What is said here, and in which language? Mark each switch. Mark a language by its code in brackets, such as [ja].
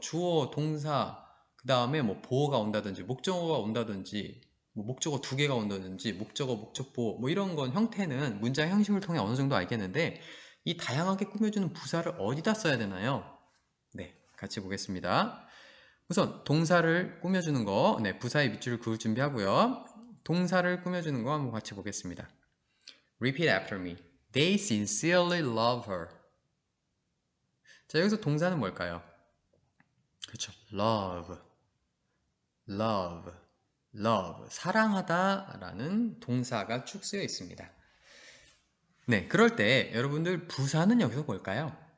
[ko] 주어, 동사, 그 다음에 뭐 보어가 온다든지, 목적어가 온다든지, 뭐 목적어 두 개가 온다든지, 목적어, 목적보, 뭐 이런 건 형태는 문장 형식을 통해 어느 정도 알겠는데, 이 다양하게 꾸며주는 부사를 어디다 써야 되나요? 네, 같이 보겠습니다. 우선 동사를 꾸며주는 거, 네, 부사의 밑줄을 그을 준비하고요. 동사를 꾸며주는 거 한번 같이 보겠습니다. [en] Repeat after me. They sincerely love her. [ko] 자, 여기서 동사는 뭘까요? 그렇죠. love, love, love. 사랑하다 라는 동사가 쭉 쓰여 있습니다. 네, 그럴 때 여러분들 부사는 여기서 뭘까요?